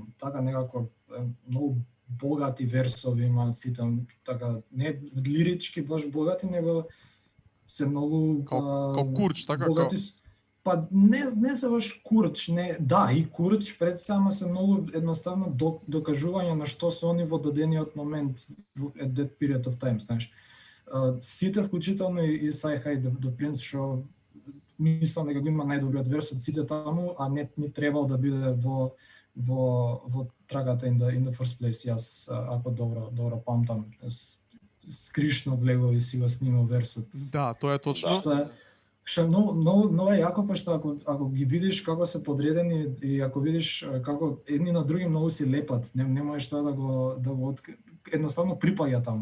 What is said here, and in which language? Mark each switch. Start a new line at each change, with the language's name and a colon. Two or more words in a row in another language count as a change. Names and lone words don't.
Macedonian: Така некако многу богати версови имаат сите, така не лирички баш богати, него се многу како курч, така богати. Па не се баш курч, не, да, и курч пред сама се многу едноставно докажување на што се они во дадениот момент
English: at that period of time,
Macedonian: знаеш. Сите вклучително и Sci-Hi The Prince што мислам дека го има најдобриот верс од сите таму, а не ни требал да биде во трагата
English: in the first place.
Macedonian: Јас ако добро памтам, скришно влегол и си го снимал версот. Да, тоа е точно. Што многу е јако, пошто ако ги видиш како се подредени и ако видиш како едни на други многу си лепат, не можеш тоа да го едноставно припаѓа таму.